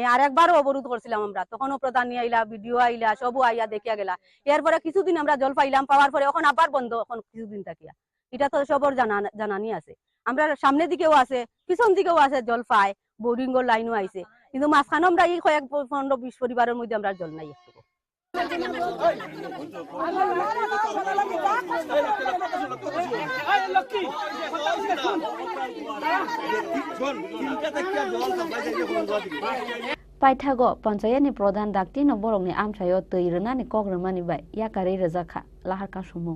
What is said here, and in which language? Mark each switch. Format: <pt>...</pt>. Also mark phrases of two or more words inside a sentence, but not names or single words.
<bn>আর একবারও অবরোধ করছিলাম আমরা, তখনও প্রধান নিয়ে আইলা, ভিডিও আইলা, সবও আইয়া দেখিয়া গেলা। এরপরে কিছুদিন আমরা জল পাইলাম, পাওয়ার পরে এখন আবার বন্ধ, এখন কিছুদিন থাকিয়া। এটা তো সবর জানানি আছে। আমরা সামনের দিকেও আছে, পিছন দিকেও আছে জল পায়, বোরিংয়ের লাইনও আইছে, কিন্তু মাঝখানে আমরা এই কয়েক 15-20 পরিবারের মধ্যে আমরা জল নাই একটু।</bn> <trp>Paithago Panchayani Pradhan Daktino Borongni Amchayo Tuirunani Kogramani by Yakari Razaka, Laharka Shumung.</trp>